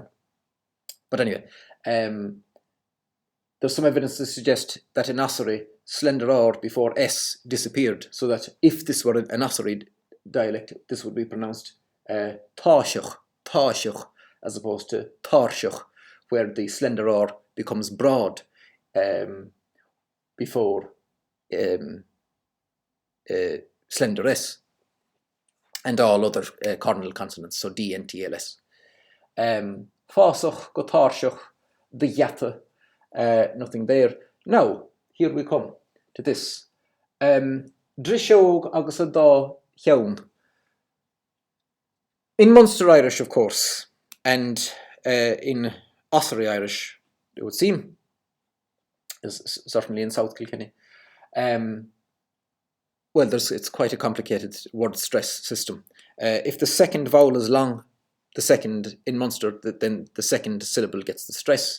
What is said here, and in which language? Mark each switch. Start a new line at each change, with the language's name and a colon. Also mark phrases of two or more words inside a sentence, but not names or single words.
English: But anyway, there's some evidence to suggest that in Ossory, slender R before S disappeared, so that if this were an Ossory dialect, this would be pronounced táiseach, as opposed to táirseach, where the slender R becomes broad before slender S, and all other cardinal consonants, so D and TLS.
Irish: Fásach go táirseach, dheata,
English: nothing there. Now, here we come to this.
Irish: Drisheog agus a dá cheann.
English: In Munster Irish, of course, and in Ossory Irish, it would seem, certainly in South Kilkenny, well, it's quite a complicated word stress system. If the second vowel is long, in Munster, then the second syllable gets the stress.